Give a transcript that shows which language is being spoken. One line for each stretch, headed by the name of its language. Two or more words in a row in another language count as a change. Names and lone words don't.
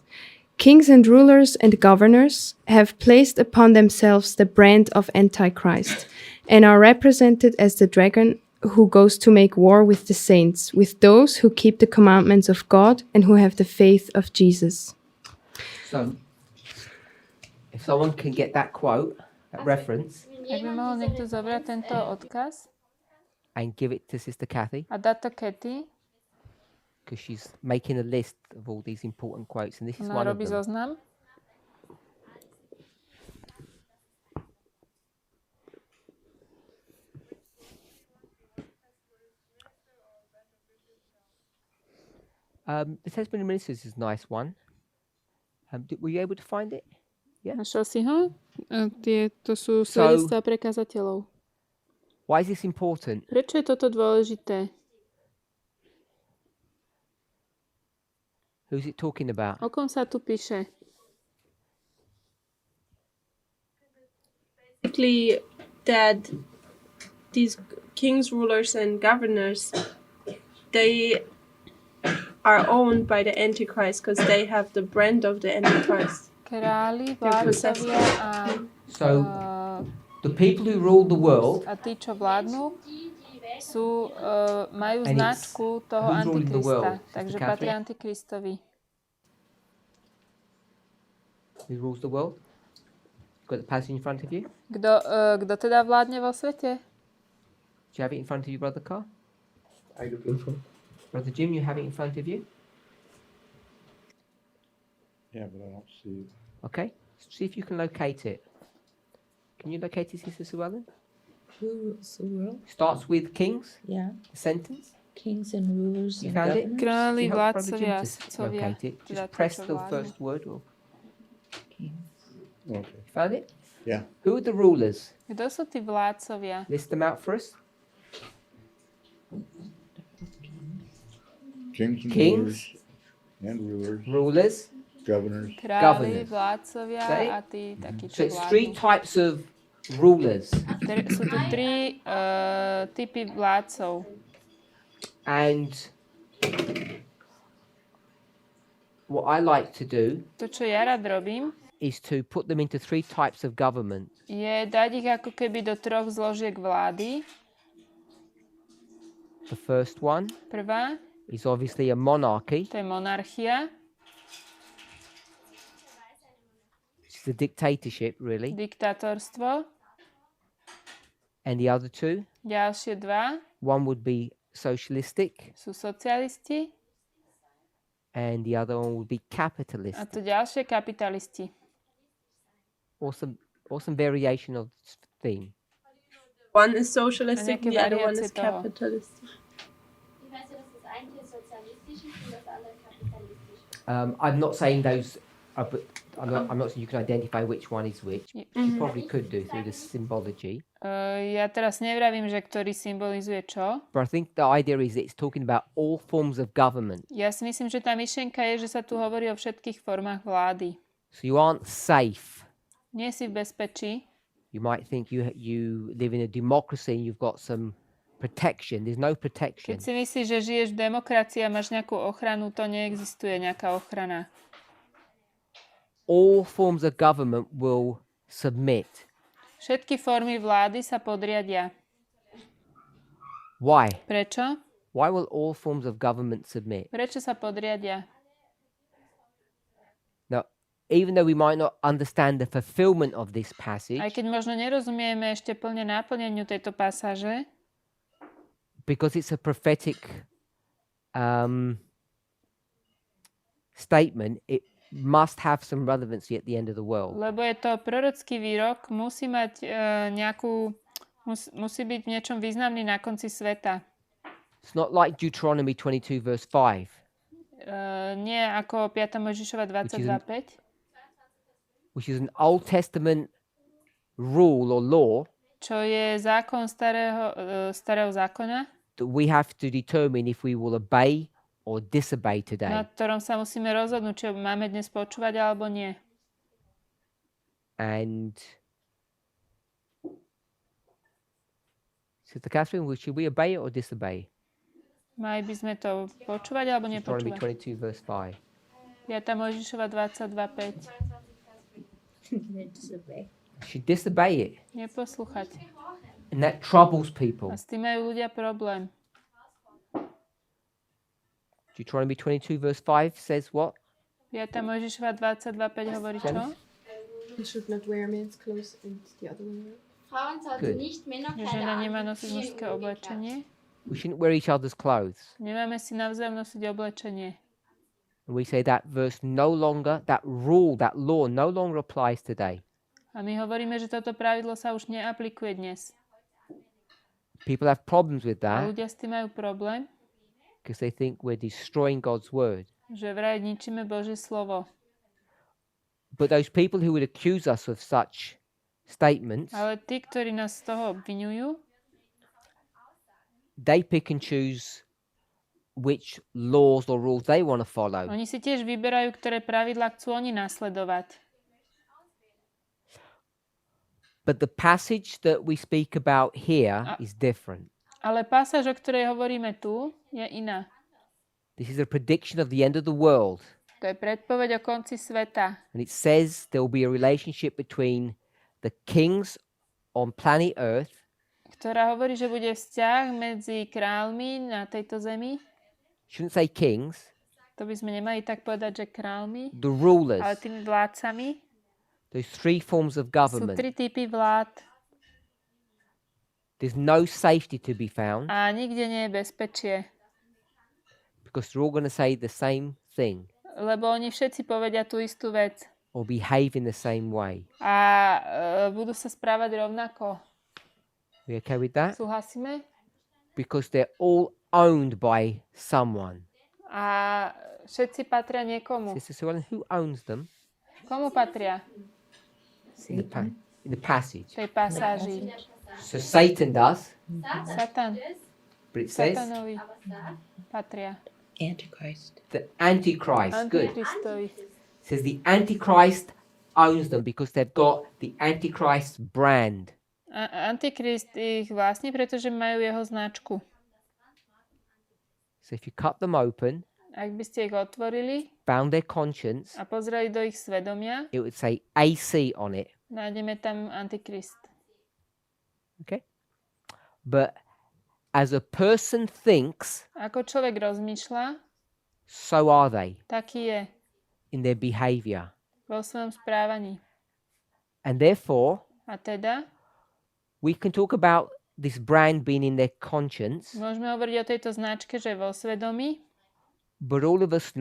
English: Kings and rulers and governors have placed upon themselves the brand of Antichrist and are represented as the dragon who goes to make war with the saints, with those who keep the commandments of God and who have the faith of Jesus. So, if someone can get that quote, that reference,
Slovak: Ak by mohol niekto zobrať tento odkaz,
English: and give it to Sister Kathy
Slovak: a dá to Kathy.
English: because she's making a list of all these important quotes, and this is
Slovak: Ona
English: one of
Slovak: robí
English: them.
Slovak: zoznam.
English: The Testimony of Ministers is a nice one. Were you able to find it?
Slovak: Našiel si ho? To sú svedectvá pre kazateľov.
English: Why is this important?
Slovak: Prečo je toto dôležité?
English: Who's it talking about?
Slovak: O kom sa tu píše?
English: Basically, that these kings, rulers, and governors, they are owned by the Antichrist because they have the brand of the Antichrist.
Slovak: Králi, vládcovia
English: So the people who rule the world,
Slovak: a tí, čo vládnu, majú
English: And it's-
Slovak: značku toho
English: who's ruling the world?
Slovak: Antikrista. Takže
English: Sister
Slovak: patrí
English: Catherine?
Slovak: Antikristovi.
English: who rules the world? Got the passage in front of you?
Slovak: Kto teda vládne vo svete?
English: Do you have it in front of you, Brother Carl? I looking for. Brother Jim, you have it in front of you? Yeah, but I don't see it. Okay. See if you can locate it. Can you locate it, Sister Sue Ellen? Who rules the world? Starts with kings, Yeah, the sentence. kings and rulers You and found it? governors.
Slovak: Králi,
English: You help Brother
Slovak: vládcovia,
English: Jim to
Slovak: sudcovia.
English: locate it.
Slovak: teda
English: Just
Slovak: tí,
English: press
Slovak: čo
English: the
Slovak: vládnu.
English: first word. Or... Kings. Okay. You found it? Yeah. Who are the rulers?
Slovak: Kto sú tí vládcovia?
English: List them out for us. Kings and Kings. rulers and rulers, Rulers. governors.
Slovak: Králi,
English: Governors.
Slovak: vládcovia
English: Okay.
Slovak: a tí takí,
English: So
Slovak: čo
English: it's three
Slovak: vládnu.
English: types of rulers.
Slovak: Sú tu tri typy vládcov.
English: And what I like to do
Slovak: To, čo ja rád robím,
English: is to put them into three types of government.
Slovak: je dať ich ako keby do troch zložiek vlády.
English: The first one
Slovak: Prvá,
English: is obviously a monarchy,
Slovak: to je monarchia,
English: which is a dictatorship, really.
Slovak: diktátorstvo.
English: And the other two,
Slovak: Ďalšie dva
English: one would be socialistic,
Slovak: sú socialisti
English: and the other one would be
Slovak: a
English: capitalist.
Slovak: to ďalšie kapitalisti.
English: Awesome variation of this theme. One is socialistic,
Slovak: Nejaké
English: the other one is
Slovak: variácie toho.
English: capitalistic.
German: Ich weiß ja, dass das eine sozialistisch ist und das andere kapitalistisch.
English: I'm not saying those, but I'm not saying you can identify which one is which. Yeah. You probably could do through the symbology.
Slovak: Ja teraz nevravím, že ktorý symbolizuje čo.
English: But I think the idea is it's talking about all forms of government.
Slovak: Ja si myslím, že tá myšlienka je, že sa tu hovorí o všetkých formách vlády.
English: So you aren't safe.
Slovak: Nie si v bezpečí.
English: You might think you live in a democracy and you've got some protection. There's no protection.
Slovak: Keď si myslíš, že žiješ v demokracii a máš nejakú ochranu, to neexistuje nejaká ochrana.
English: All forms of government will submit.
Slovak: Všetky formy vlády sa podriadia.
English: Why?
Slovak: Prečo?
English: Why will all forms of government submit?
Slovak: Prečo sa podriadia?
English: Now, even though we might not understand the fulfillment of this passage,
Slovak: Aj keď možno nerozumieme ešte plne náplneniu tejto pasáže,
English: because it's a prophetic statement, it must have some relevancy at the end of the world.
Slovak: lebo je to prorocký výrok, musí mať musí byť v niečom významný na konci sveta.
English: It's not like Deuteronomy 22 verse 5,
Slovak: Nie ako 5. Mojžišova 22.5,
English: which is an Old Testament rule or law
Slovak: čo je zákon starého zákona,
English: that we have to determine if we will obey or disobey today.
Slovak: na ktorom sa musíme rozhodnúť, či ho máme dnes počúvať alebo nie.
English: And Sister Catherine, should we obey it or disobey?
Slovak: Mali by sme to počúvať alebo
English: Deuteronomy
Slovak: nepočúvať.
English: 22 verse 5.
Slovak: 5. Mojžišova 22.5.
English: Should disobey it.
Slovak: Neposlúchať.
English: And that troubles people.
Slovak: A s tým majú ľudia problém.
English: Deuteronomy 22 verse 5 says what?
Slovak: 5. Mojžišova 22.5 hovorí čo?
English: Janice? You should not wear men's clothes and the other way around.
German: Frauen sollten
English: Good.
German: nicht
Slovak: Že
German: Männerkleider
Slovak: žena nemá
German: anziehen,
Slovak: nosiť
German: wie im
Slovak: mužské
German: Übrigen.
Slovak: oblečenie.
English: We shouldn't wear each other's clothes.
Slovak: Nemáme si navzájom nosiť oblečenie.
English: And we say that verse no longer, that rule, that law no longer applies today.
Slovak: A my hovoríme, že toto pravidlo sa už neaplikuje dnes.
English: People have problems with
Slovak: A
English: that
Slovak: ľudia s tým majú problém,
English: because they think we're destroying God's word.
Slovak: že vraj ničíme Božie slovo.
English: But those people who would accuse us of such statements,
Slovak: Ale tí, ktorí nás z toho obviňujú,
English: they pick and choose which laws or rules they want to follow.
Slovak: oni si tiež vyberajú, ktoré pravidlá chcú oni nasledovať.
English: But the passage that we speak about here
Slovak: A-
English: is different.
Slovak: Ale pasáž, o ktorej hovoríme tu, je iná.
English: This is a prediction of the end of the world.
Slovak: To je predpoveď o konci sveta.
English: And it says there will be a relationship between the kings on planet Earth
Slovak: Ktorá hovorí, že bude vzťah medzi kráľmi na tejto zemi.
English: shouldn't say kings,
Slovak: To by sme nemali tak povedať, že kráľmi,
English: the rulers.
Slovak: ale tými vládcami.
English: Those three forms of
Slovak: Sú
English: government.
Slovak: 3 typy vlád
English: There's no safety to be found
Slovak: a nikde nie je bezpečie.
English: because they're all going to say the same thing
Slovak: Lebo oni všetci povedia tú istú vec
English: or behave in the same way.
Slovak: a budú sa správať rovnako.
English: We okay with that?
Slovak: Súhlasíme?
English: Because they're all owned by someone.
Slovak: A všetci patria niekomu.
English: Sister Sue Ellen, who owns them?
Slovak: Komu patria?
English: In the passage.
Slovak: V tej pasáži.
English: So Satan does,
Slovak: Satan.
English: but it says
Slovak: Satanovi patria.
English: Antichrist. the Antichrist. Good.
Slovak: Antikristovi.
English: It says the Antichrist owns them because they've got the Antichrist brand.
Slovak: Antikrist ich vlastní, pretože majú jeho značku.
English: So if you cut them open,
Slovak: Ak by ste ich otvorili
English: found their conscience,
Slovak: a pozreli do ich svedomia,
English: it would say AC on it.
Slovak: nájdeme tam Antikrist.
English: Okay? But as a person thinks,
Slovak: Ako človek rozmýšľa,
English: so are they
Slovak: taký je
English: in their behavior.
Slovak: vo svojom správaní.
English: And therefore,
Slovak: A teda
English: we can talk about this brand being in their conscience,
Slovak: môžeme hovoriť o tejto značke, že je vo svedomí,
English: but all of us